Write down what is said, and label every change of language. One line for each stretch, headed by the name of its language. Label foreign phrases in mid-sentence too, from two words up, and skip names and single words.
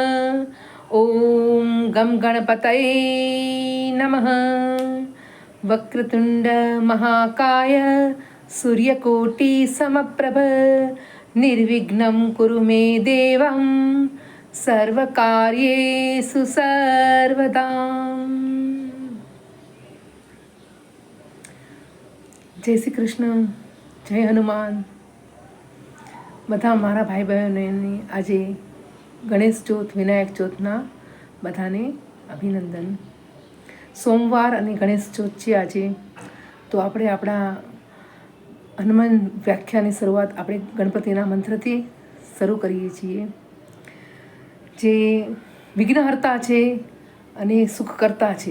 Sanskrit: ॐ गं गणपतये नमः। वक्रतुण्ड महाकाय सूर्यकोटिसमप्रभ निर्विघ्नं कुरु मे देवं सर्वकार्येषु सर्वदा।
Gujarati: જય શ્રી કૃષ્ણ, જય હનુમાન. બધા મારા ભાઈ બહેનોને આજે ગણેશ ચોથ, વિનાયક ચોથના બધાને અભિનંદન. સોમવાર અને ગણેશ ચોથ છે આજે, તો આપણે આપણા હનુમાન વ્યાખ્યાની શરૂઆત આપણે ગણપતિના મંત્રથી શરૂ કરીએ છીએ, જે વિઘ્નહર્તા છે અને સુખકર્તા છે.